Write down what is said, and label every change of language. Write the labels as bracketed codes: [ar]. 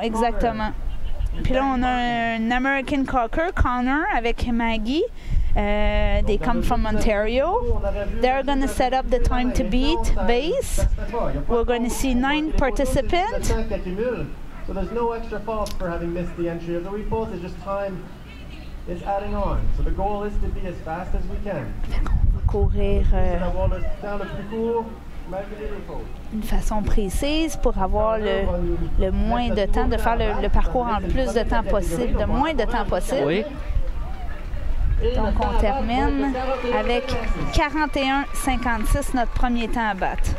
[fr] Exactement. Puis là, on a un American Cocker, Connor, avec Maggie. [en] They come from Ontario. They're going to set up the time to beat base. We're going to see 9 participants. So there's no extra fault for having missed the entry of the repulse. It's just time is adding on. So the goal is to be as fast as we can. [fr] Courir D'avoir le temps le plus court malgré les repos. d'une façon précise pour avoir le moins de temps, de faire le parcours en plus de temps possible, de moins de temps possible. Oui. Donc, on termine avec 41,56, notre premier temps à battre.